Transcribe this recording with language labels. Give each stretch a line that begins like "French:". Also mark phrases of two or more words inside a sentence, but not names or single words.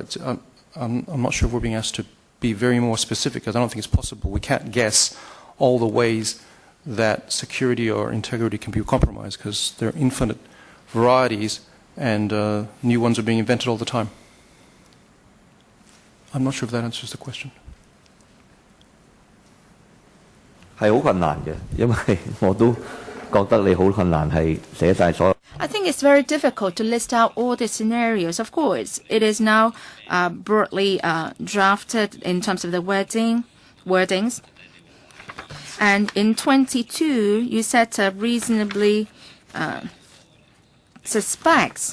English: I'm not sure if we're being asked to be very more specific, because I don't think it's possible. We can't guess all the ways that security or integrity can be compromised, because there are infinite varieties and new ones are being invented all the time. I'm not sure if that answers the question.
Cantonese: 係好困難嘅，因為我都覺得你好困難係寫晒所有。
English: I think it's very difficult to list out all the scenarios. Of course, it is now broadly drafted in terms of the wordings. And in 22, you said reasonably suspects.